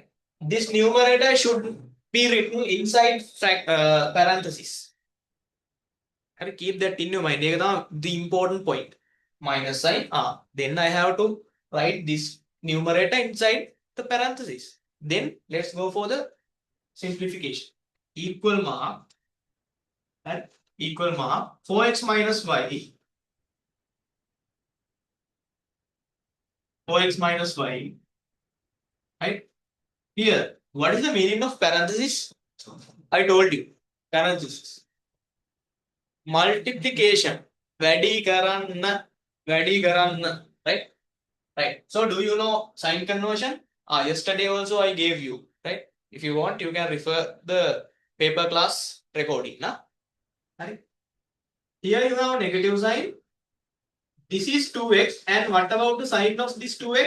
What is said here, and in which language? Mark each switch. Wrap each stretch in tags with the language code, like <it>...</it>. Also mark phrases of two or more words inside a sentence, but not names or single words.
<en>This numerator should be written inside parenthesis. Have to keep that in your mind. The important point. Minus sign. Then I have to write this numerator inside the parenthesis. Then let's go for the simplification. Equal mark 4x minus y. 4x minus y. Right? Here, what is the meaning of parenthesis? I told you. Parenthesis. Multiplication.</en> <si>වැඩි කරන්න.</si> <en>Right. So do you know sign conversion? Yesterday also I gave you. Right. If you want, you can refer the paper class recording. Right. Here you have negative sign. This is 2x, and what about the sign of this 2x?</en>